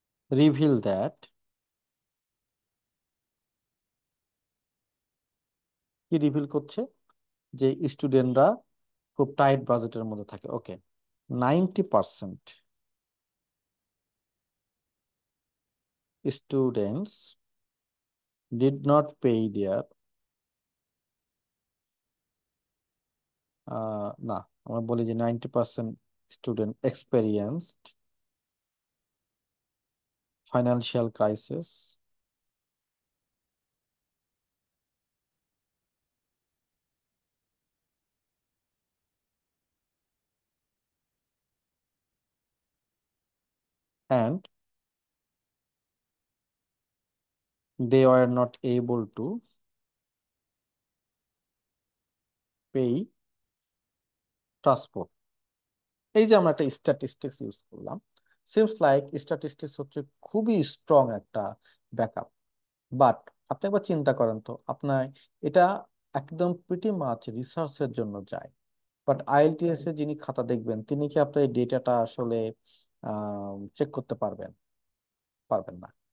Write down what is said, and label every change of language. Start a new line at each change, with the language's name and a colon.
English: reveal that,
Bangla: কি reveal করছে, যে স্টুডেন্টরা খুব টাইট বাজেটের মধ্যে থাকে।
English: okay, 90% students did not pay their
Bangla: না, আমরা বলি যে 90% student
English: experienced financial crisis and they were not able to pay transport।
Bangla: এই যে আমরা একটা স্ট্যাটিস্টিক্স ইউজ করলাম, সিমস লাইক স্ট্যাটিস্টিক্স হচ্ছে খুবই স্ট্রং একটা ব্যাকআপ। বাট আপনি একবার চিন্তা করেন তো, আপনার এটা একদম প্রিটি মাচ রিসার্চের জন্য যায়। বাট আইএলটিএস এ যিনি খাতা দেখবেন তিনি কি আপনার এই ডেটাটা আসলে চেক করতে পারবেন? পারবেন না।